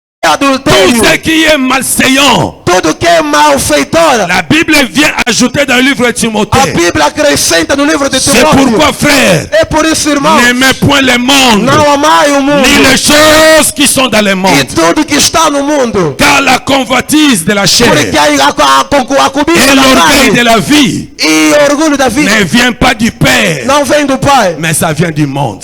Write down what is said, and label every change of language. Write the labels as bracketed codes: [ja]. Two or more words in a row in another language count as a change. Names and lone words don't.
[fr] Tout [pt] adultério, [fr] ce qui est malséant. [pt] tudo que é malfeitor, [fr] La Bible vient ajouter dans le livre de [pt] a [fr] Timothée. [pt] Bíblia acrescenta no livro de [fr] C'est [pt] Timóteo. [fr] pourquoi, frère, [pt] É por isso, irmãos, [fr] n'aimez point le monde, [pt] não amai o mundo [fr] ni les choses qui sont dans le [pt] e [fr] monde. [pt] tudo que está no mundo. [fr] Car la convoitise de la chair [pt] Porque a cobiça [fr] et [pt] da [fr] l'orgueil de [pt] carne [fr] la vie [pt] e orgulho da vida [fr] ne vient pas du Père, [pt] não vem do Pai, [fr] mais ça vient du monde.